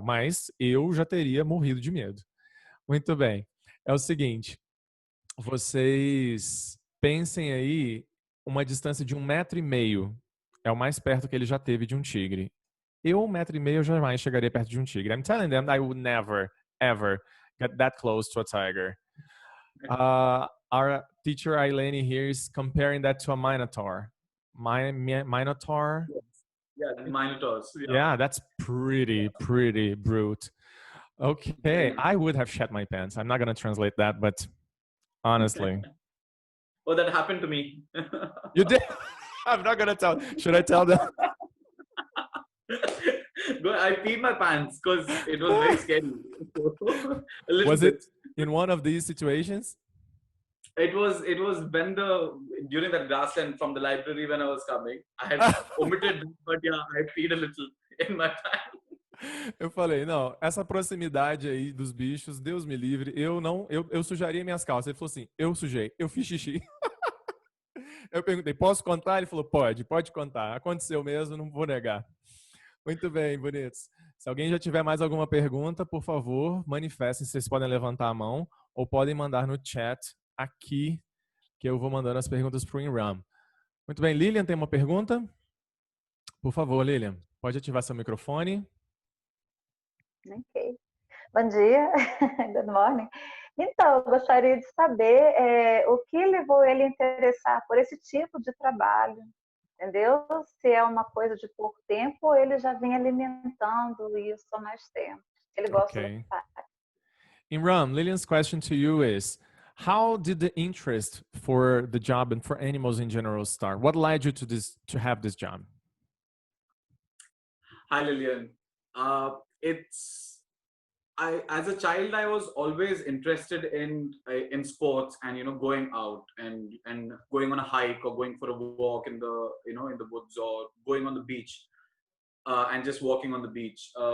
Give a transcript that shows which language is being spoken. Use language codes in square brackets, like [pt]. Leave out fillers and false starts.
[pt] Mas eu já teria morrido de medo. Muito bem. É o seguinte, vocês pensem aí uma distância de 1,5 m. É o mais perto que ele já teve de um tigre. Eu, 1,5 m, eu jamais chegaria perto de um tigre. [en] I'm telling them I would never, ever get that close to a tiger. Our teacher Ailene here is comparing that to a minotaur. Minotaur? Yeah, minotaurs. Yeah, that's pretty brute. Okay, I would have shat my pants. I'm not going to translate that, but honestly. Oh, that happened to me. You did? I'm not going to tell. Should I tell them? I peed my pants because it was very scary. Was it in one of these situations? It was when during that grassland from the library when I was coming. I had omitted, but yeah, I peed a little in my pants. [pt] Eu falei, não, essa proximidade aí dos bichos, Deus me livre, eu sujaria minhas calças. Ele falou assim, eu sujei, eu fiz xixi. Eu perguntei, posso contar? Ele falou, pode contar. Aconteceu mesmo, não vou negar. Muito bem, bonitos. Se alguém já tiver mais alguma pergunta, por favor, manifestem. Vocês podem levantar a mão ou podem mandar no chat aqui, que eu vou mandando as perguntas para o Imran. Muito bem, Lilian tem uma pergunta? Por favor, Lilian, pode ativar seu microfone. Ok. Bom dia, [en] good morning. [pt] Então, eu gostaria de saber o que levou ele a interessar por esse tipo de trabalho, entendeu? Se é uma coisa de pouco tempo ou ele já vem alimentando isso há mais tempo. Ele gosta da parte. [en] Imran, Lilian's question to you is, how did the interest for the job and for animals in general start? What led you to have this job? Hi, Lilian. As a child, I was always interested in sports and going out and going on a hike or going for a walk in the in the woods or going on the beach and just walking on the beach.